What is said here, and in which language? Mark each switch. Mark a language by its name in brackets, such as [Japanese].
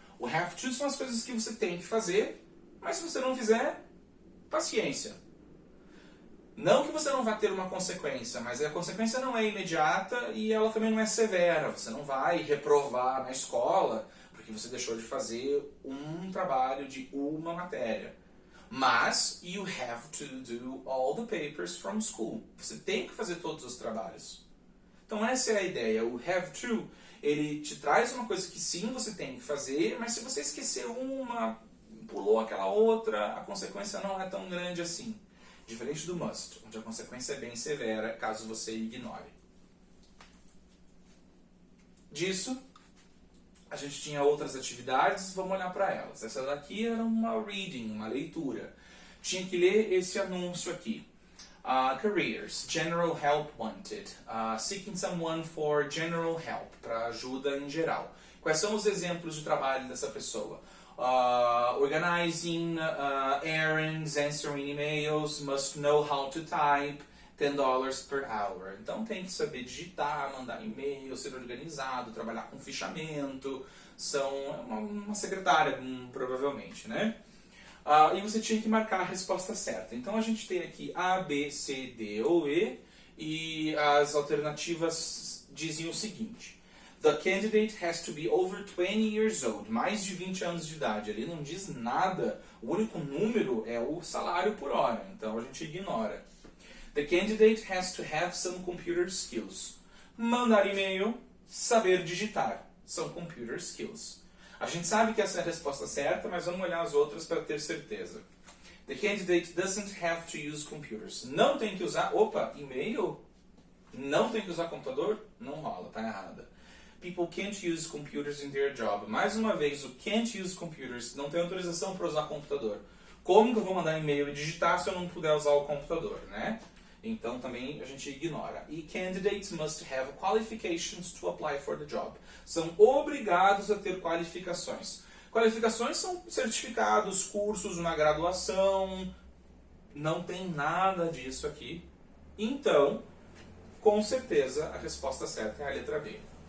[Portuguese] O have to são as coisas que você tem que fazer, mas se você não fizer, paciência. Não que você não vá ter uma consequência, mas a consequência não é imediata e ela também não é severa. Você não vai reprovar na escola porque você deixou de fazer um trabalho de uma matéria. Mas [English] you have to do all the papers from school. [Portuguese] Você tem que fazer todos os trabalhos. Então essa é a ideia. O have to, ele te traz uma coisa que sim, você tem que fazer, mas se você esquecer uma, pulou aquela outra, a consequência não é tão grande assim. Diferente do must, onde a consequência é bem severa caso você ignore. Disso, a gente tinha outras atividades, vamos olhar para elas. Essa daqui era uma reading, uma leitura. Tinha que ler esse anúncio aqui. [English] Careers, General Help Wanted. Seeking someone for general help, [Portuguese] para ajuda em geral. Quais são os exemplos de trabalho dessa pessoa? [English] Organizing errands, answering emails, must know how to type, $10 per hour. [Portuguese] Então tem que saber digitar, mandar e-mail, ser organizado, trabalhar com fichamento, são uma secretária, provavelmente, né? E você tinha que marcar a resposta certa. Então a gente tem aqui A, B, C, D ou E, e as alternativas dizem o seguinte. [English] The candidate has to be over 20 years old, [Portuguese] mais de 20 anos de idade. Ele não diz nada, o único número é o salário por hora, então a gente ignora. [English] The candidate has to have some computer skills. [Portuguese] Mandar e-mail, saber digitar, são computer skills. A gente sabe que essa é a resposta certa, mas vamos olhar as outras para ter certeza. [English] The candidate doesn't have to use computers. [Portuguese] Não tem que usar... Opa, e-mail? Não tem que usar computador? Não rola, tá errada. [English] People can't use computers in their job. [Portuguese] Mais uma vez, o [English] can't use computers [Portuguese] não tem autorização para usar computador. Como que eu vou mandar e-mail e digitar se eu não puder usar o computador, né? Então também a gente ignora. [English] E candidates must have qualifications to apply for the job. [Portuguese] São obrigados a ter qualificações. Qualificações são certificados, cursos, uma graduação. Não tem nada disso aqui. Então, com certeza, a resposta certa é a letra B.